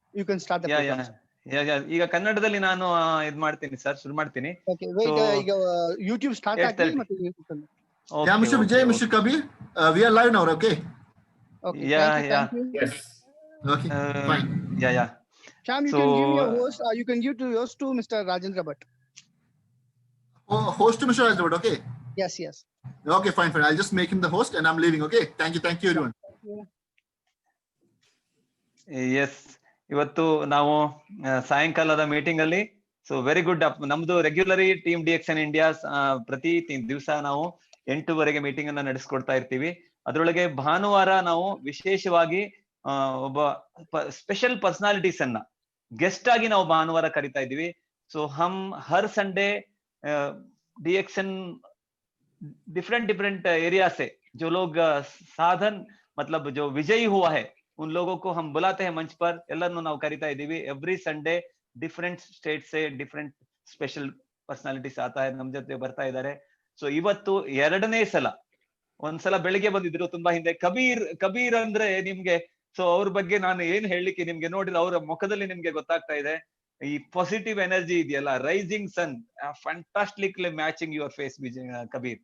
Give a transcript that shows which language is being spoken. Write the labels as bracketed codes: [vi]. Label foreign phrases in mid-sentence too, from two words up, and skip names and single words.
[en] You can start the program. [kn] ಈಗ ಕನ್ನಡದಲ್ಲಿ ನಾನು ಇದು ಮಾಡ್ತೀನಿ ಸರ್, ಶುರು ಮಾಡ್ತೀನಿ. [en] Okay, wait, [kn] ಈಗ YouTube start ಆಗ್ಲಿ ಮತ್ತೆ [en] Yeah, Mr. Vijay, Mr. Kabir, we are live now, okay? Okay, thank you. Yes. Okay, fine. Yeah. Shyam, you can give me a host. You can give to yours to Mr. Rajendra Bhatt. Host to Mr. Rajendra Bhatt, okay? Yes. Okay, fine. I'll just make him the host and I'm leaving, okay? Thank you everyone. Yes. [kn] ಇವತ್ತು ನಾವು ಸಾಯಂಕಾಲದ ಮೀಟಿಂಗ್ ಅಲ್ಲಿ [en] very good. [kn] ನಮ್ದು [en] regularly team [kn] DXN ಇಂಡಿಯಾ ಪ್ರತಿ ದಿವಸ ನಾವು 8:00 ಮೀಟಿಂಗ್ ಅನ್ನ ನಡೆಸ್ಕೊಡ್ತಾ ಇರ್ತೀವಿ. ಅದ್ರೊಳಗೆ ಭಾನುವಾರ ನಾವು ವಿಶೇಷವಾಗಿ ಒಬ್ಬ [en] special personalities [kn] ಅನ್ನ ಗೆಸ್ಟ್ ಆಗಿ ನಾವು ಭಾನುವಾರ ಕರಿತಾ ಇದ್ದೀವಿ. [hi] हम हर संडे DXN [en] different area [hi] से जो लोग साधन मतलब जो विजयी हुआ है उन लोगों को हम बुलाते हैं मंच पर. [kn] ಎಲ್ಲರನ್ನು ನಾವು ಕರಿತಾ ಇದ್ದೀವಿ. [en] every Sunday different state ಸೆ different special personalities ಆತಾ [kn] ನಮ್ ಜೊತೆ ಬರ್ತಾ ಇದ್ದಾರೆ. ಇವತ್ತು ಎರಡನೇ ಸಲ, ಒಂದ್ಸಲ ಬೆಳಿಗ್ಗೆ ಬಂದಿದ್ರು ತುಂಬಾ ಹಿಂದೆ ಕಬೀರ್ ಅಂದ್ರೆ ನಿಮ್ಗೆ ಅವ್ರ ಬಗ್ಗೆ ನಾನು ಏನ್ ಹೇಳಲಿಕ್ಕೆ, ನಿಮ್ಗೆ ನೋಡಿದ್ರೆ ಅವರ ಮುಖದಲ್ಲಿ ನಿಮ್ಗೆ ಗೊತ್ತಾಗ್ತಾ ಇದೆ ಈ [en] positive energy [kn] ಇದೆಯಲ್ಲ, [en] rising sun, fantastically matching your face [kn] ಕಬೀರ್.